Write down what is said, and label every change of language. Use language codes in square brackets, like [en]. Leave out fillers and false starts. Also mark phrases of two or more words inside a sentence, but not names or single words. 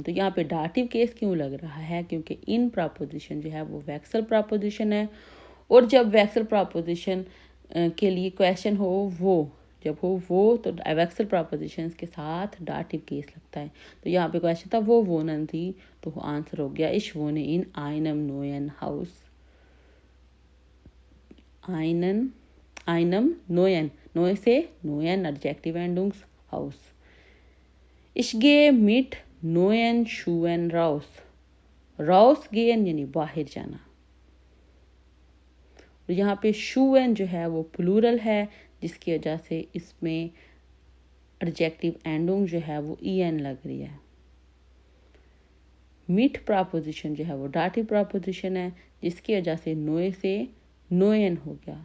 [hi] तो यहाँ पे [en] dative case [hi] क्यों लग रहा है? क्योंकि इन प्रपोजिशन जो है वो वैक्सल प्रपोजिशन है, और जब वैक्सल प्रपोजिशन के लिए क्वेश्चन हो वो, जब हो वो तो वैक्सल प्रपोजिशंस के साथ [en] dative case [hi] लगता है। तो यहाँ पे क्वेश्चन था वो वोनन थी, तो आंसर हो गया [de] ich wohne in einem neuen Haus. आइनन einem neuen. Neu से neuen Adjective Endungs Haus. Ich gehe mit neuen Schuhen raus. [hi] Rausgehen यानी बाहर जाना। और यहाँ पे Schuhen जो है वो प्लूरल है, जिसकी वजह से इसमें एडजेक्टिव एंडुंग जो है वो en लग रही है। मिट प्रपोजिशन जो है वो [en] dative preposition [hi] है, जिसकी वजह से नोए से नोयन हो गया।